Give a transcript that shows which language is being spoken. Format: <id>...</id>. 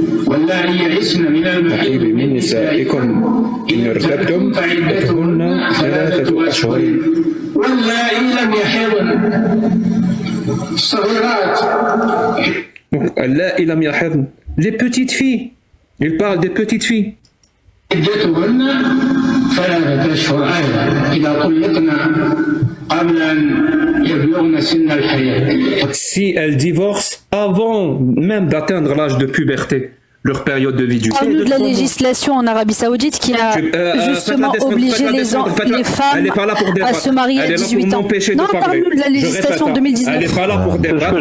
<ar>واللائي يئسن من المحيض من نسائكم إن ارتبتم فعدتهن 3 أشهر واللائي لم يحضن الصغيرات. اللائي لم يحضن,</ar> <fr>les petites filles. Il parle des petites filles.</fr> <ar>عدتهن 3 أشهر أيضا إذا طلقن قبل أن يبلغن سن الحيض.</ar> <fr>Si elles divorcent avant même d'atteindre l'âge de puberté, leur période de viduité. Parle-nous de la législation en Arabie Saoudite qui a justement obligé les femmes à se marier à 18 ans. Non, parle-nous de la législation en 2019. Elle n'est pas là pour débattre.</fr>